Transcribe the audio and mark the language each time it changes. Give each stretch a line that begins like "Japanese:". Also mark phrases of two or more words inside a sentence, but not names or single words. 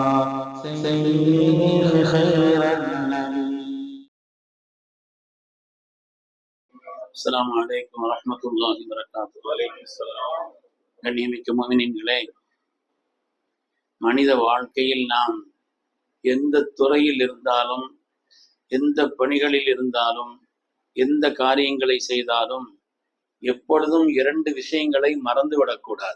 Arabic: سيدي خير النبي. السلام عليكم ورحمة الله وبركاته. وعليكم السلام.
Tamil: கண்ணியமிக்க முஃமினீன்களே, மனித வாழ்க்கையில் நாம் எந்த துறையில் இருந்தாலும், எந்த பணிகளில் இருந்தாலும், எந்த காரியங்களை செய்தாலும் எப்பொழுதும் இரண்டு விஷயங்களை மறந்துவிடக்கூடாது.